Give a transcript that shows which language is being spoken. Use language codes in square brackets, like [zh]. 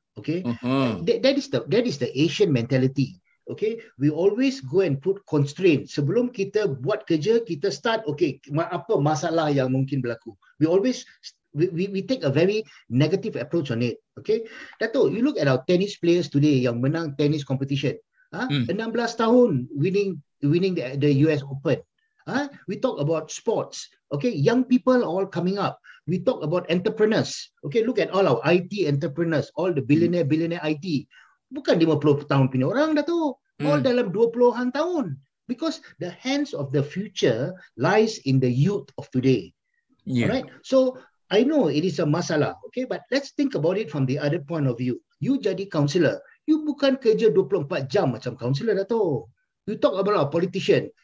[en] Okay, that is the Asian mentality. Okay, we always go and put constraints. [ms] Sebelum kita buat kerja, kita start. [en] Okay, [ms] apa masalah yang mungkin berlaku? [en] We always we take a very negative approach on it. Okay, Dato', you look at our tennis players today [ms] yang menang [en] tennis competition. 16 tahun winning the US Open. We talk about sports. Okay, young people are all coming up. We talk about entrepreneurs. Okay, look at all our IT entrepreneurs, all the billionaire IT. [ms] Bukan 50 tahun punya orang dah tu. All dalam 20-an tahun. [en] Because the hands of the future lies in the youth of today. Alright? So, I know it is a masalah. Okay, but let's think about it from the other point of view. You [ms] jadi [en] councillor. [ms] You bukan kerja 24 jam macam councillor dah tu. [en] You talk about a politician.